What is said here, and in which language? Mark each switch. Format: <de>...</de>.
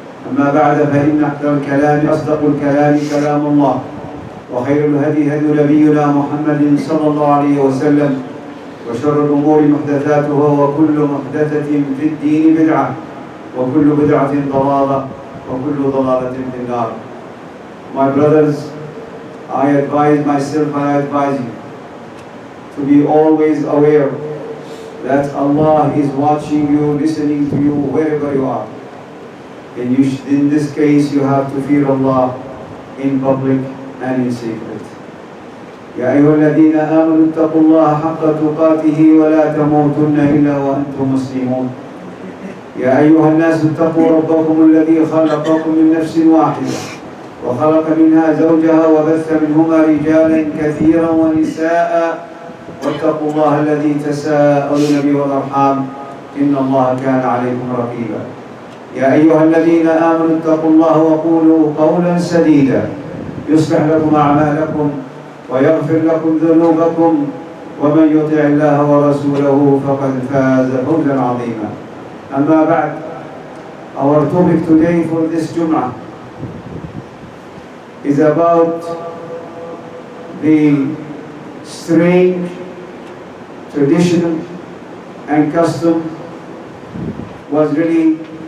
<ar>أما بعد فإن أصدق الكلام كلام الله وخير الهدي هدي نبينا محمد صلى الله عليه وسلم وشر الأمور محدثاتها وكل محدثة في الدين بدعة وكل بدعة ضلالة وكل ضلالة في النار.</ar> <en>My brothers, I advise myself and I advise you to be always aware that Allah is watching you, listening to you wherever you are. And in this case you have to fear Allah in public and in secret.</en> <ar>يا أيها الذين آمنوا اتقوا الله حق تقاته ولا تموتن إلا وأنتم مسلمون. يا أيها الناس اتقوا ربكم الذي خلقكم من نفس واحدة وخلق منها زوجها وبث منهما رجالا كثيرا ونساء واتقوا الله الذي تساءلون به والأرحام إن الله كان عليكم رقيبا. يا أيها الذين آمنوا اتقوا الله وقولوا قولا سديدا يصلح لكم أعمالكم ويغفر لكم ذنوبكم ومن يطع الله ورسوله فقد فاز فوزا عظيما. أما بعد,</ar> <en>our topic today for this Jum'ah is about the strange tradition and custom was really</en>